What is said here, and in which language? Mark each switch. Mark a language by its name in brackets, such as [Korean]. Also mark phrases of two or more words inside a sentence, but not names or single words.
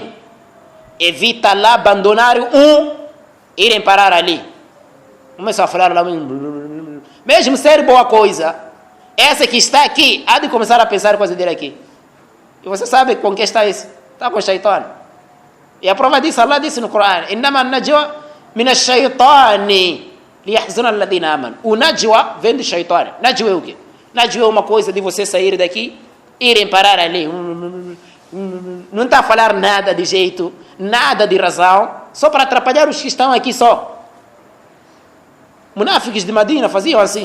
[Portuguese] Evita lá abandonar irem parar ali. Começa a falar lá, mesmo ser boa coisa, essa que está aqui, há de começar a pensar coisa dele aqui. E você sabe com quem está isso? Está com o Shaitan. E a prova disso, Allah disse no Coran, [Arabic] إنما النجوى من الشيطان ليحزن الذين آمنوا. [Portuguese] O najwa vem do Shaitan. Najwa é o quê? Najwa é uma coisa de você sair daqui, irem parar ali. Não está a falar nada de jeito, nada de razão, só para atrapalhar os que estão aqui só. Munáficos de Madina faziam assim.